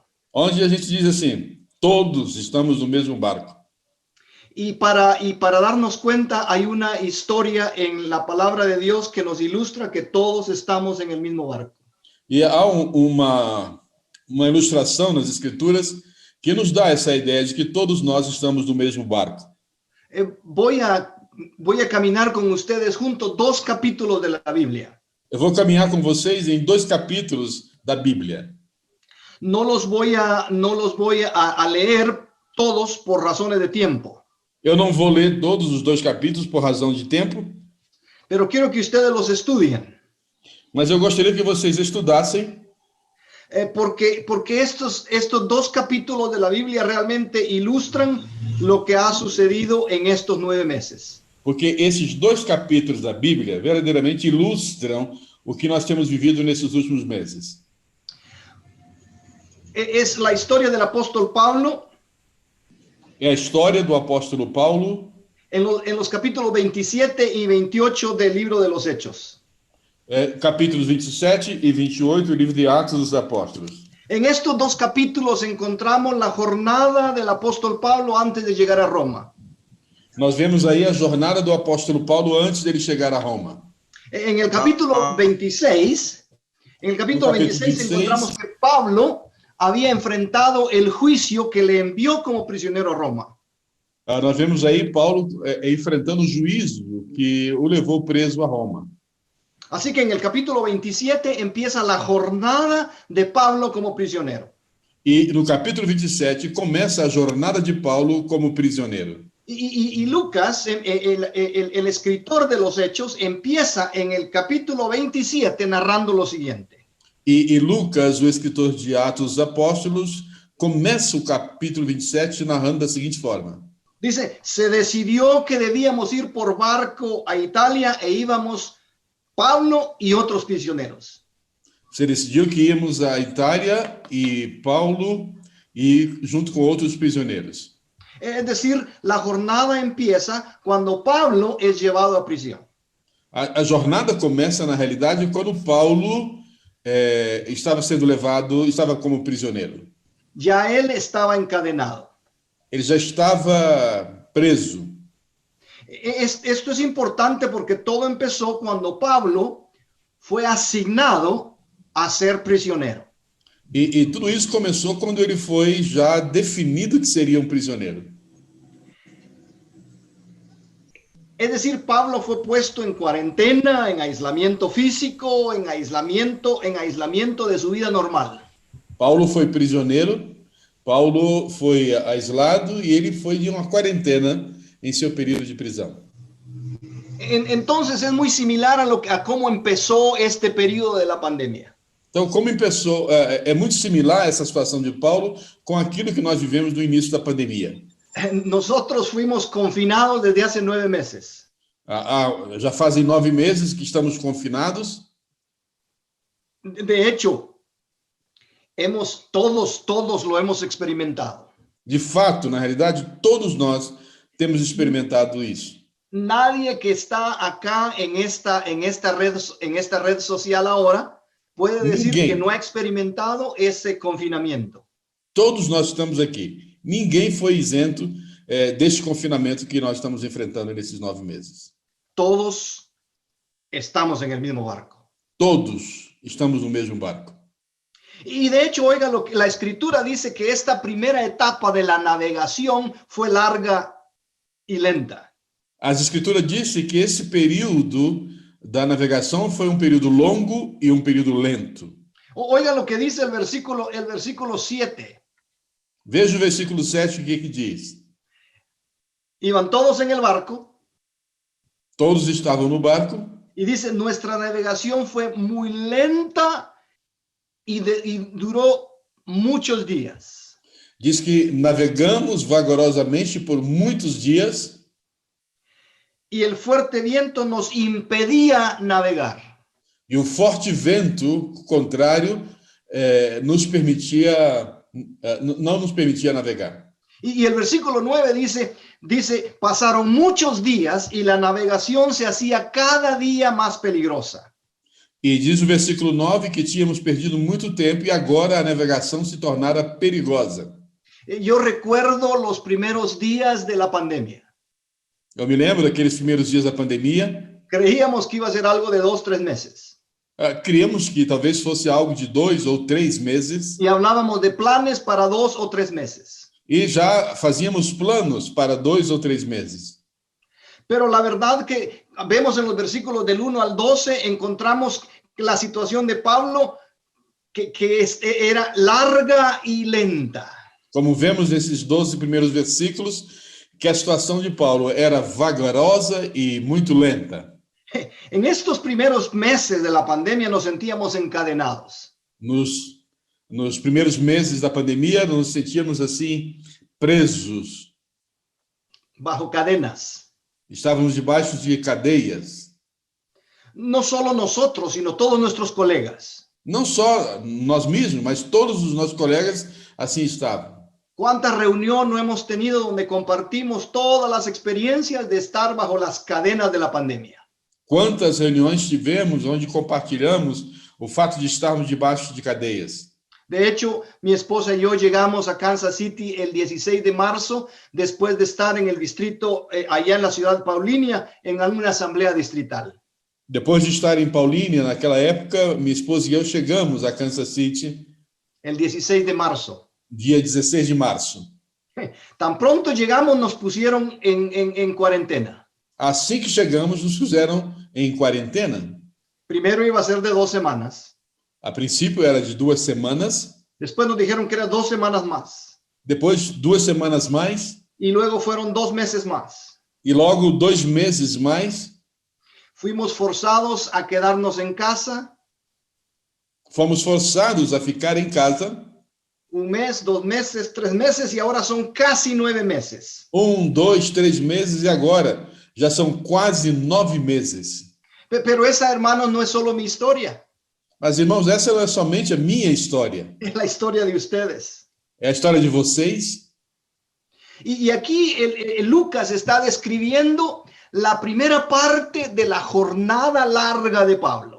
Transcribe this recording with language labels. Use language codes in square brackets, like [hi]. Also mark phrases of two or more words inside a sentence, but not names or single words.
[pt] Onde a gente diz assim, todos estamos no mesmo barco. [es] Y para darnos cuenta, hay una historia en la palabra de Dios que nos ilustra que todos estamos en el mismo barco. [pt] E há uma ilustração nas Escrituras que nos dá essa ideia de que todos nós estamos no mesmo barco. [es] Voy a caminar con ustedes juntos 2 capítulos de la Biblia. [pt] Eu vou caminhar com vocês em 2 capítulos da Bíblia. [es] No los voy a leer todos por razones de tiempo. [pt] Eu não vou ler todos os 2 capítulos por razão de tempo. [es] Pero quiero que ustedes los estudien. [pt] Mas eu gostaria que vocês estudassem. [es] Porque estos 2 capítulos de la Biblia realmente ilustran lo que ha sucedido en estos 9 meses. [pt] Porque esses 2 capítulos da Bíblia verdadeiramente ilustram o que nós temos vivido nesses últimos meses. [es] Es la historia del apóstol Pablo. [pt] É a história do apóstolo Paulo. [es] En los capítulos 27 y 28 del libro de los Hechos. [pt] Capítulos 27 e 28 do livro de Atos dos Apóstolos. [es] En estos 2 capítulos encontramos la jornada del apóstol Pablo antes de llegar a Roma. [pt] Nós vemos aí a jornada do apóstolo Paulo antes dele chegar a Roma. [es] En el capítulo 26, encontramos que Pablo había enfrentado el juicio que le envió como prisionero a Roma. [pt] Nós vemos aí Paulo enfrentando o juízo que o levou preso a Roma. [es] Así que en el capítulo 27 empieza la jornada de Pablo como prisionero. [pt] E no capítulo 27 começa a jornada de Paulo como prisioneiro. [es] Y Lucas, el escritor de los Hechos, empieza en el capítulo 27 narrando lo siguiente. [pt] E Lucas, o escritor de Atos dos Apóstolos, começa o capítulo 27 narrando da seguinte forma. [es] Dice, se decidió que debíamos ir por barco a Italia e íbamos Pablo y otros prisioneros. [pt] Se decidiu que íamos à Itália e Paulo e junto com outros prisioneiros. [es] Es decir, la jornada empieza cuando Pablo es llevado a prisión. [pt] A jornada começa, na realidade, quando Paulo estava sendo levado, estava como prisioneiro. [es] Ya él estaba encadenado. [pt] Ele já estava preso. [es] Esto es importante porque todo empezó cuando Pablo fue asignado a ser prisionero. [pt] E tudo isso começou quando ele foi já definido que seria um prisioneiro. [es] Es decir, Pablo fue puesto en cuarentena, en aislamiento físico, en aislamiento de su vida normal. [pt] Paulo foi prisioneiro, Paulo foi aislado e ele foi de uma quarentena em seu período de prisão. [es] Entonces es muy similar a cómo empezó este periodo de la pandemia. [pt] Então, como começou, é muito similar essa situação de Paulo com aquilo que nós vivemos no início da pandemia. [es] Nosotros fuimos confinados desde hace 9 meses. [pt] Já fazem 9 meses que estamos confinados. [es] De hecho, todos lo hemos experimentado. [pt] De fato, na realidade, todos nós temos experimentado isso. [es] Nadie que está acá en esta red social ahora puede decir que no ha experimentado ese confinamiento. [pt] Todos nós estamos aqui. Ninguém foi isento deste confinamento que nós estamos enfrentando nesses 9 meses. [es] Todos estamos en el mismo barco. [pt] Todos estamos no mesmo barco. [es] Y de hecho, oiga, la escritura dice que esta primera etapa de la navegación fue larga y lenta. [pt] As escrituras dizem que esse período da navegação foi um período longo e um período lento. [es] Oiga lo que dice el versículo 7. [pt] Veja o versículo 7, o que diz. [es] Iban todos en el barco. [pt] Todos estavam no barco. [es] Y dice, nuestra navegación fue muy lenta y duró muchos días. [pt] Diz que navegamos vagarosamente por muitos dias. [es] Y el fuerte viento nos impedía navegar. [pt] E o forte vento contrário não nos permitia navegar. [es] Y el versículo 9 dice, pasaron muchos días y la navegación se hacía cada día más peligrosa. [pt] E diz o versículo 9 que tínhamos perdido muito tempo e agora a navegação se tornara perigosa. [es] Yo recuerdo los primeros días de la pandemia. [pt] Eu me lembro daqueles primeiros dias da pandemia. [es] Creíamos que iba a ser algo de 2-3 meses. [pt] Criamos que talvez fosse algo de 2 ou 3 meses. [es] Y hablábamos de planes para 2 o 3 meses. [pt] E já fazíamos planos para 2 ou 3 meses. [es] Pero la verdad que vemos en los versículos del 1 al 12, encontramos la situación de Pablo que era larga y lenta. [pt] Como vemos nesses 12 primeiros versículos, que a situação de Paulo era vagarosa e muito lenta. [es] En estos primeros meses de la pandemia nos sentíamos encadenados. [pt] Nos primeiros meses da pandemia, nos sentíamos assim, presos. [es] Bajo cadenas. [pt] Estávamos debaixo de cadeias. [es] No solo nosotros, sino todos nuestros colegas. [pt] Não só nós mesmos, mas todos os nossos colegas assim estavam. [es] ¿Cuánta reunión no hemos tenido donde compartimos todas las experiencias de estar bajo las cadenas de la pandemia? [pt] Quantas reuniões tivemos onde compartilhamos o fato de estarmos debaixo de cadeias? [es] De hecho, mi esposa y yo llegamos a Kansas City el 16 de marzo, después de estar en el distrito, allá en la ciudad Paulínia, en alguna asamblea distrital. [pt] Depois de estar em Paulínia, naquela época, minha esposa e eu chegamos a Kansas City. [es] El 16 de marzo. [pt] Dia 16 de março. [es] Tan pronto llegamos, nos pusieron en cuarentena. [pt] Assim que chegamos, nos puseram em quarentena. [es] Primero iba a ser de 2 semanas. [pt] A princípio era de 2 semanas. [es] Después nos dijeron que era 2 semanas más. [pt] Depois 2 semanas mais. [es] Y luego fueron 2 meses más. [pt] E logo 2 meses mais. [es] Fuimos forzados a quedarnos en casa. [pt] Fomos forçados a ficar em casa. [es] un mes, 2 meses, 3 meses y ahora son casi 9 meses. [pt] 1, 2, 3 meses e agora já são quase 9 meses. [es] Pero esa, hermanos, no es solo mi historia, [pt] Mas, irmãos, essa não é somente a minha história. [es] es la historia de ustedes. [pt] É a história de vocês. [es] Y aquí el Lucas está describiendo la primera parte de la jornada larga de Pablo.